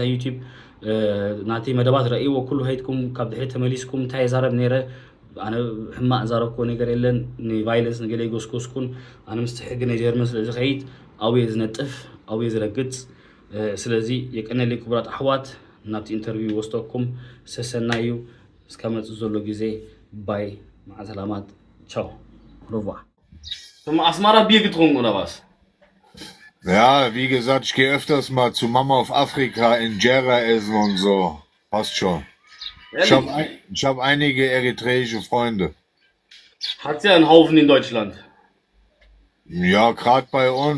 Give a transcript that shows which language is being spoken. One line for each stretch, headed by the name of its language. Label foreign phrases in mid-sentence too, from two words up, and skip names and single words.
Tigrinya: ዩቲዩብ ናቲ መደባት ረእይዎ ኩሉ ሄድኩም ካብ ድሕሪ ተመሊስኩም እንታይ የዛረብ ነይረ ኣነ ሕማቅ ዛረብኮ ነገር የለን ንቫይለንስ ንገለ ይጎስጎስኩን ኣነ ምስቲ ሕጊ ናይ ጀርመን ስለ ዝኸይድ ኣብየ ዝነጥፍ ኣብየ ዝረግፅ ስለዚ የቀነለይ ክቡራት ኣሕዋት ናብቲ ኢንተርቪው ወስደኩም ሰሰናዩ እስከ መፅእ ዘሎ ጊዜ ባይ ማዕ ሰላማት ቻው ሮቫ አስማራ ቢር
German: getrunken oder was? Ja, wie gesagt, ich gehe öfters mal zu Mama auf Afrika in Djerra essen und so. Passt schon. Ich hab einige eritreische Freunde. Hat ja einen Haufen in Deutschland. Ja, gerade bei uns.